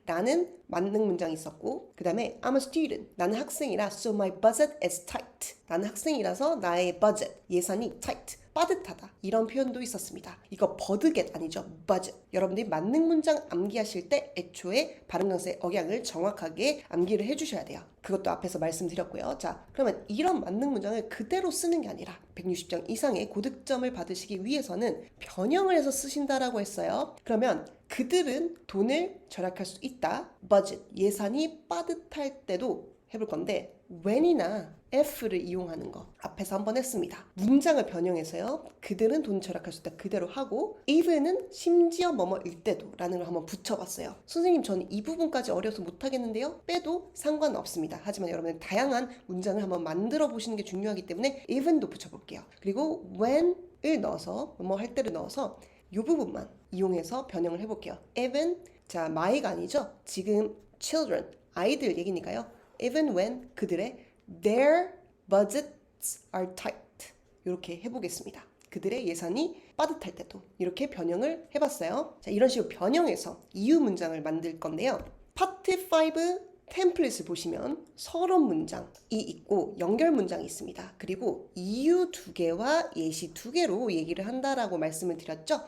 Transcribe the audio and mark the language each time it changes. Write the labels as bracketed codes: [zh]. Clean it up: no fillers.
[ko] 라는 만능 문장이 있었고, 그 다음에 [en] I'm a student. [ko] 나는 학생이라 [en] so my budget is tight. [ko] 나는 학생이라서 나의 budget, 예산이 tight. 빠듯하다. 이런 표현도 있었습니다. 이거 버드겟 아니죠. budget. 여러분들이 만능 문장 암기하실 때 애초에 발음 강세 억양을 정확하게 암기를 해주셔야 돼요. 그것도 앞에서 말씀드렸고요. 자, 그러면 이런 만능 문장을 그대로 쓰는 게 아니라 160점 이상의 고득점을 받으시기 위해서는 변형을 해서 쓰신다라고 했어요. 그러면 그들은 돈을 절약할 수 있다. budget, 예산이 빠듯할 때도 해볼 건데 when이나 if를 이용하는 거 앞에서 한번 했습니다. 문장을 변형해서요. 그들은 돈 절약할 수 있다 그대로 하고 even은 심지어 뭐뭐일 때도 라는 걸 한번 붙여봤어요. 선생님 저는 이 부분까지 어려서 못하겠는데요. 빼도 상관없습니다. 하지만 여러분은 다양한 문장을 한번 만들어 보시는 게 중요하기 때문에 even도 붙여볼게요. 그리고 when을 넣어서 뭐뭐 할 때를 넣어서 이 부분만 이용해서 변형을 해볼게요. even 자 my가 아니죠. 지금 children 아이들 얘기니까요. [en] even when [ko] 그들의 [en] their budgets are tight [ko] 이렇게 해보겠습니다. 그들의 예산이 빠듯할 때도 이렇게 변형을 해봤어요. 자, 이런 식으로 변형해서 이유 문장을 만들 건데요. 파트 5 템플릿을 보시면 서론 문장이 있고 연결 문장이 있습니다. 그리고 이유 2개와 예시 2개로 얘기를 한다라고 말씀을 드렸죠.